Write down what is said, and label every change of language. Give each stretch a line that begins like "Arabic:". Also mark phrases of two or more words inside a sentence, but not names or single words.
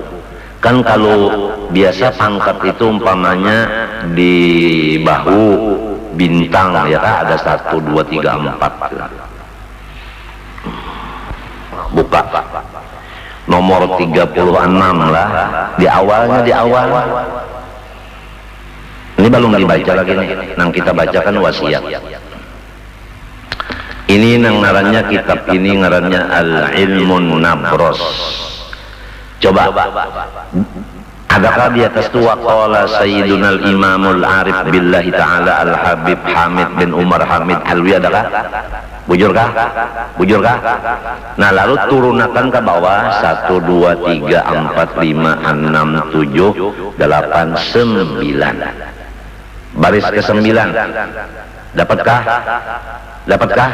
Banjar: Kan kalau biasa pangkat itu umpamanya di bahu bintang ya kan, ada 1, 2, 3, 4. Buka nomor 36 lah di awalnya, di awal ini belum dibaca lagi nih, nang kita bacakan wasiat. Ini nang ngarannya kitab ini ngarannya Al-Ilmun Nabros. Coba adakah di atas tu
Arabic: وقال سيدنا الإمام العارف بالله تعالى
Banjar: Al-Habib Hamid bin Umar Hamid Alwi, adakah? Bujurkah? Bujurkah? Nah lalu turunakan ke bawah 1, 2, 3, 4, 5, 6, 7, 8, 9. Baris ke-9. Dapatkah? Dapatkah?